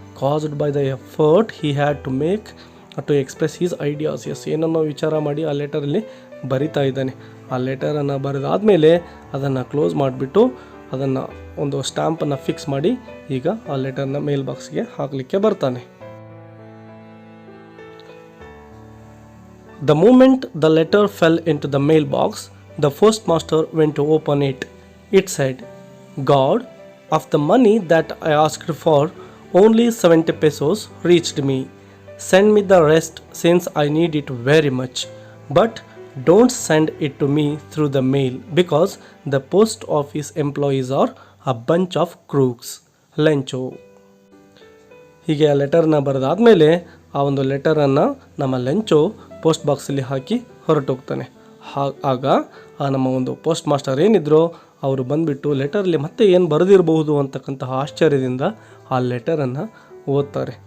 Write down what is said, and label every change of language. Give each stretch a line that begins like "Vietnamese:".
English: Caused by the effort he had to make to express his ideas.
Kannada: ಏನನ್ನೋ ವಿಚಾರ ಮಾಡಿ ಆ ಲೆಟರಲ್ಲಿ ಬರಿತಾ ಇದ್ದಾನೆ. ಆ ಲೆಟರನ್ನು ಬರೆದಾದ್ಮೇಲೆ ಅದನ್ನು ಕ್ಲೋಸ್ ಮಾಡಿಬಿಟ್ಟು ಅದನ್ನು ಒಂದು ಸ್ಟ್ಯಾಂಪನ್ನು ಫಿಕ್ಸ್ ಮಾಡಿ ಈಗ ಆ ಲೆಟರ್ನ ಮೇಲ್ ಬಾಕ್ಸ್ಗೆ ಹಾಕಲಿಕ್ಕೆ ಬರ್ತಾನೆ.
English: The moment the letter fell into the mailbox, the postmaster went to open it. It said, God, of the money that I asked for, only 70 pesos reached me. Send me the rest since I need it very much. But don't send it to me through the mail because the post office employees are a bunch of crooks. Lencho.
Kannada: ಹೀಗೆ ಆ ಲೆಟರ್ನ ಬರೆದಾದ್ಮೇಲೆ ಆ ಒಂದು ಲೆಟರನ್ನು ನಮ್ಮ ಲೆಂಚೋ post ಬಾಕ್ಸಲ್ಲಿ ಹಾಕಿ ಹೊರಟೋಗ್ತಾನೆ. ಆಗ ಆ ನಮ್ಮ ಒಂದು ಪೋಸ್ಟ್ ಮಾಸ್ಟರ್ ಏನಿದ್ರು ಅವರು ಬಂದುಬಿಟ್ಟು ಲೆಟರಲ್ಲಿ ಮತ್ತೆ ಏನು ಬರೆದಿರಬಹುದು ಅಂತಕ್ಕಂತಹ ಆಶ್ಚರ್ಯದಿಂದ ಆ ಲೆಟರನ್ನು ಓದ್ತಾರೆ.